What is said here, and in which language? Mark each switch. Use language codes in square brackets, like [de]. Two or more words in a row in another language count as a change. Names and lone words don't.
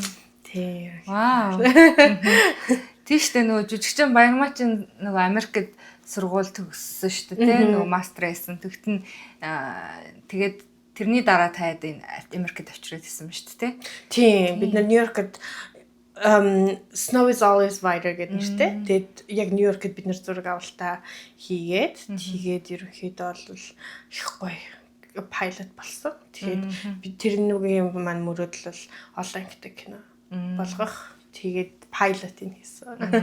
[mn] Тийм. Вау. Тийштэй нөгөө жүжигчин Баярмаа чинь нөгөө Америкт сургууль төгссөн шүү дээ тийм нөгөө мастер хийсэн. Тэгтэн тэгээд тэрний дараа таад энэ Америкт авчираад исэн юм шүү дээ тийм. Бид нар Нью-Йоркт [en] Snow is always whiter [mn] гэдэг нэртэй. Тэгээд яг Нью-Йоркт бид нар зураг авалтаа хийгээд ерөнхийдөө бол их гоё пайлот болсон. Тэгээд би тэр нүгийн маань мөрөөдөл бол олон ангитай кино болгох. Тэгээд пайлотыг хийсэн.